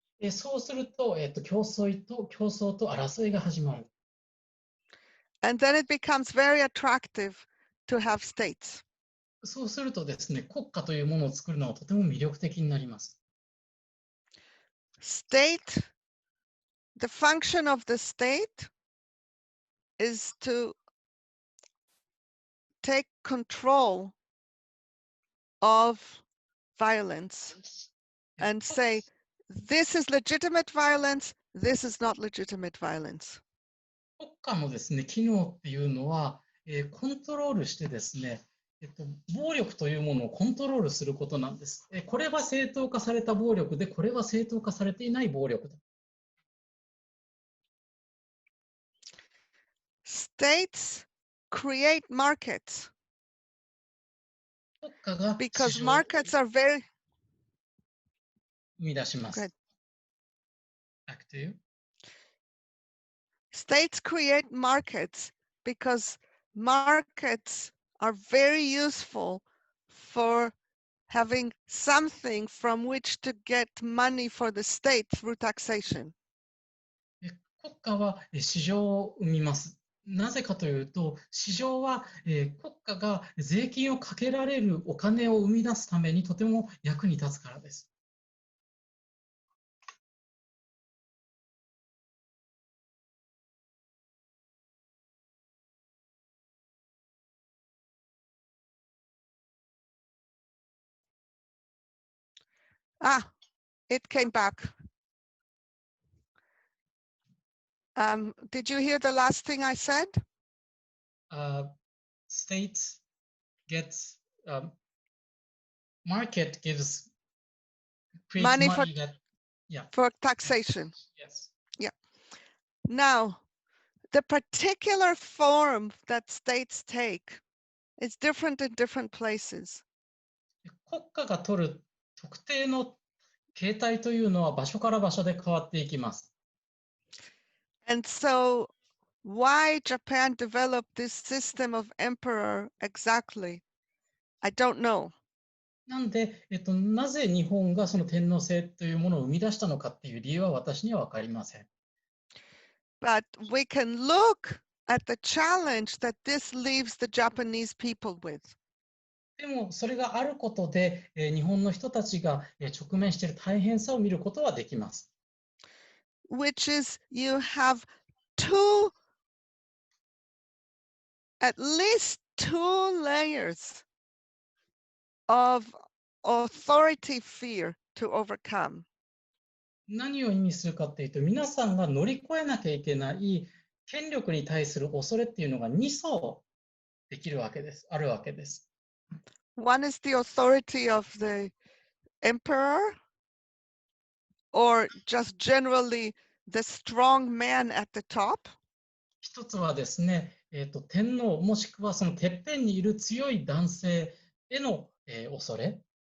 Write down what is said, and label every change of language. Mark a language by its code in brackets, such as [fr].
[ja] そうすると、競争と争いが始まる。 [en] And then it becomes very attractive to have states. [ja] そうするとですね、国家というものを作るのはとても魅力的になります。 [en] State, the function of the state is to take control of violence and say, this is legitimate violence, this is not legitimate violence. [ja] 国家のですね、機能っていうのは、コントロールしてですね、暴力というものをコントロールすることなんです。これは正当化された暴力で、これは正当化されていない暴力だ。 [en] States create markets [ja] 国家が [en] because [ja] 市場を [en] markets are very [ja] 生み出します。 [en] Good. Back to you. States create markets because markets are very useful for having something from which to get money for the state through taxation. [ja] 国家は市場を生みます。なぜかというと、市場は国家が税金をかけられるお金を生み出すためにとても役に立つからです。 [en] Ah, it came back. Did you hear the last thing I said? States gets market gives creates Money money for- that yeah For taxation. yes. Now, the particular form that states take is different in different places. [ja] 国家が取る特定の形態というのは場所から場所で変わっていきます。 [en] And so why Japan developed this system of emperor exactly, I don't know. [ja] なんで、なぜ日本がその天皇制というものを生み出したのかっていう理由は私には分かりません。 [en] But we can look at the challenge that this leaves the Japanese people with. [ja] でもそれがあることで、日本の人たちが直面している大変さを見ることはできます。 [en] Which is you have at least two layers of authority fear to overcome. [ja] 何を意味するかっていうと、皆さんが乗り越えなきゃいけない権力に対する恐れっていうのが2層できるわけです。あるわけです。 [en] One is the authority of the emperor, or just generally the strong man at the top. [ja] 一つはですね、天皇もしくはそのてっぺんにいる強い男性への、恐れ。